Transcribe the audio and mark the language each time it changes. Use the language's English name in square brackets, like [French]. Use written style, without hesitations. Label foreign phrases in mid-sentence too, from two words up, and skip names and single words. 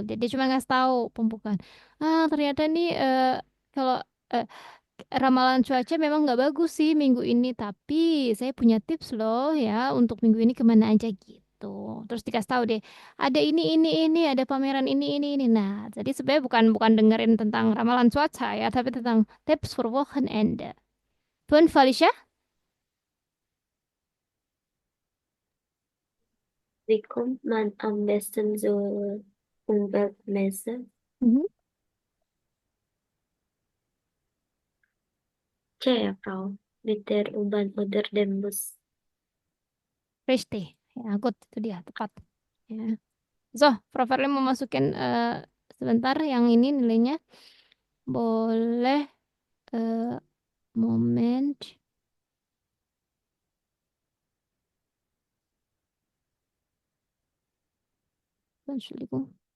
[Indonesian] Dia cuma ngasih tahu pembukaan. Ternyata nih kalau eh, ramalan cuaca memang nggak bagus sih minggu ini, tapi saya punya tips loh ya untuk minggu ini kemana aja gitu. Terus dikasih tahu deh, ada ini, ada pameran ini. Nah, jadi sebenarnya bukan dengerin tentang ramalan cuaca ya, tapi tentang [English] tips for [Indonesian] Wochenende. [German] Fünf, Felicia? Wie kommt man am besten zur Umweltmesse? Mhm. [Indonesian] C ya, Frau. [German] Mit der U-Bahn oder dem Bus. Richtig. [Indonesian] Ya, good. Itu dia, tepat. Ya. So, Prof. Erli mau masukin sebentar yang ini nilainya. Boleh moment. [German] Entschuldigung.